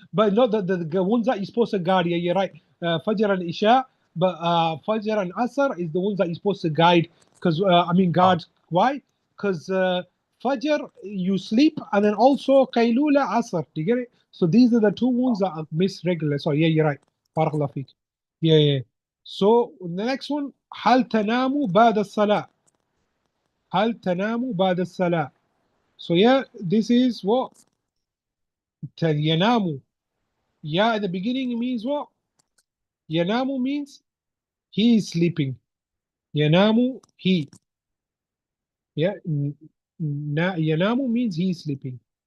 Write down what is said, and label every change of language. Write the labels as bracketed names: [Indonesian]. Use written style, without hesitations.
[English] But not the ones that you're supposed to guard. Yeah, you're right. Fajr and Isha, but Fajr and Asr is the ones that you're supposed to guide. Because guard. Why? Because Fajr you sleep, and then also Qaylula Asr. Do you get it? So these are the two ones that are missed regularly. So yeah, you're right. Barakallah feek. Yeah, yeah. So the next one, [Arabic] هل تنام بعد الصلاة؟ هل تنام بعد الصلاة? [English] So yeah, this is what ينام. Ya at the beginning means what? Yanamu means he is sleeping. Yanamu, he. Yeah. Yanamu means he is sleeping.